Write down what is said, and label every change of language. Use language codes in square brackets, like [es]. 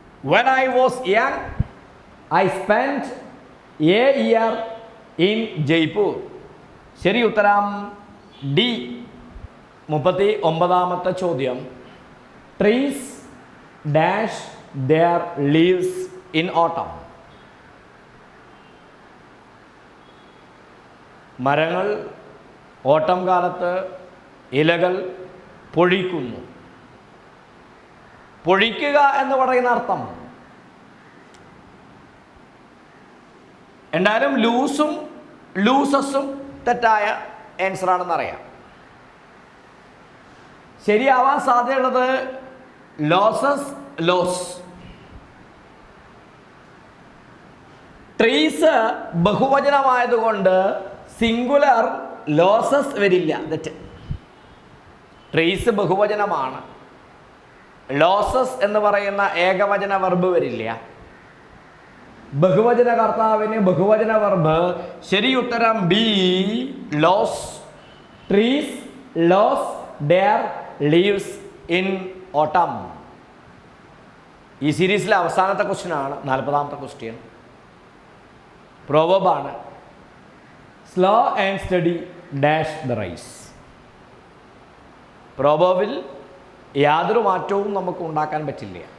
[en] When I was young, I spent a year in Jaipur. [ml] ശരി ഉത്തരം D. 39ാമത്തെ ചോദ്യം. [en] Trees dash their leaves in autumn. [ml] മരങ്ങൾ ഓട്ടം കാലത്ത് ഇലകൾ പൊഴിക്കുന്നു. പൊഴിക്കുക എന്ന് പറയുന്ന അർത്ഥം എന്തായാലും ലൂസും ലൂസസും തെറ്റായ ആൻസറാണെന്നറിയാം. ശരിയാവാൻ സാധ്യതയുള്ളത് losses, loss. Trees ബഹുവചനമായതുകൊണ്ട് singular losses വരില്ല, തെറ്റ്. ട്രീസ് ബഹുവചനമാണ്. ലോസസ് എന്ന് പറയുന്ന ഏകവചന വെർബ് വരില്ല. ബഹുവചന കർത്താവിന് ബഹുവചന വെർബ്. ശരി ഉത്തരം B, loss. [en] Trees lose their leaves in autumn. [ml] ഈ സീരീസിലെ അവസാനത്തെ ക്വസ്റ്റ്യൻ ആണ് 40ാമത്തെ question. പ്രോവർബാണ്. [en] Slow and steady dash the race. [ml] പ്രോവർബിൽ യാതൊരു മാറ്റവും നമുക്ക് ഉണ്ടാക്കാൻ പറ്റില്ല.